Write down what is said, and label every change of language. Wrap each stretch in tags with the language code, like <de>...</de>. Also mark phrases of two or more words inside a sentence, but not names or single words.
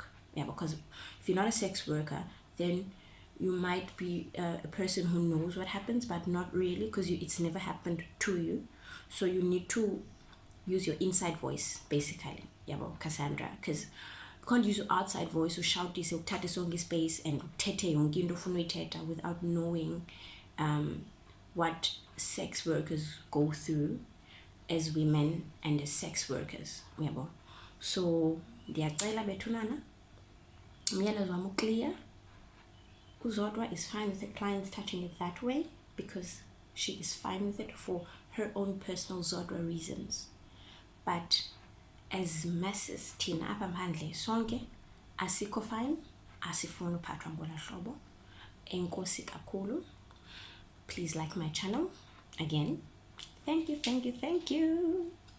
<en>Because if you're not a sex worker, then you might be a person who knows what happens, but not really, because it's never happened to you. So you need to use your inside voice, basically. Cassandra, because you can't use your outside voice to shout this,</en> <xh>uthathe sonke</xh> <en>space and</en> <xh>uthethe yonke into ofuna uyithetha</xh> <en>without knowing what sex workers go through as women and as sex workers.</en> <xh>So ndiyacela bethunana, umyalezo wami clear.</xh> <en>uZodwa is fine with the clients touching it that way because she is fine with it for her own personal Zodwa reasons. But as masses</en> <xh>thina apha phandle sonke asikho fine, asifuni uphathwa ngola hlobo. Enkosi kakhulu.</xh> <en>Please like my channel. Again, thank you.</en>